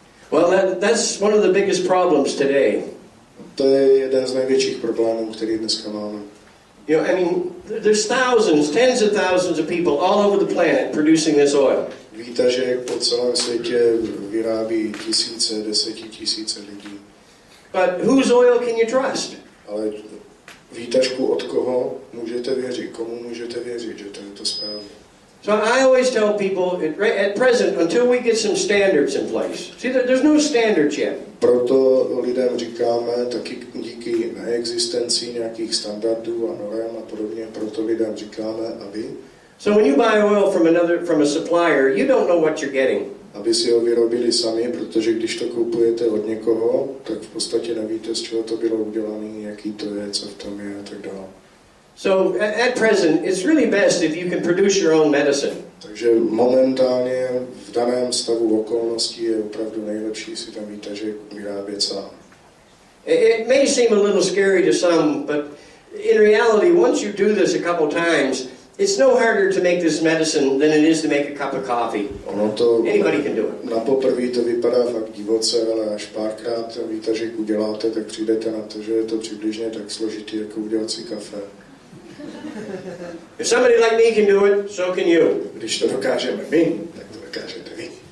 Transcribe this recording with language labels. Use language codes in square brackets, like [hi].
[en] well, that's one of the biggest problems today. [cs] To je jeden z největších problémů, který dneska máme. [en] You know, I mean, there's thousands, tens of thousands of people all over the planet producing this oil. [cs] Víte, že po celém světě vyrábí desetitisíce lidí. [en] But whose oil can you trust? [cs] Ale výtažku od koho můžete věřit? Komu můžete věřit, že to je to správně? [en] So I always tell people, at present, until we get some standards in place. See, there's no standards yet. [cs] Proto lidem říkáme, taky díky neexistenci nějakých standardů a norem a podobně, proto lidem říkáme, [en] So when you buy oil from a supplier, you don't know what you're getting. [cs] Aby si ho vyrobili sami, protože když to kupujete od někoho, tak v podstatě nevíte, z čeho to bylo udělané, jaký to je, co v tom je a tak dále. [en] So at present, it's really best if you can produce your own medicine. [cs] Takže momentálně v daném stavu okolností je opravdu nejlepší si ten výtažek vyrábět sám. [en] It may seem a little scary to some, but in reality, once you do this a couple times, it's no harder to make this medicine than it is to make a cup of coffee. Anybody can do it. [cs] Na poprvé to vypadá fakt divoce, ale až párkrát ten výtažek uděláte, tak přijdete na to, že je to přibližně tak složitý, jako udělat si kafe. [en] If somebody like me can do it, so can you. [cs] Když to dokážeme my, tak to dokážete vy.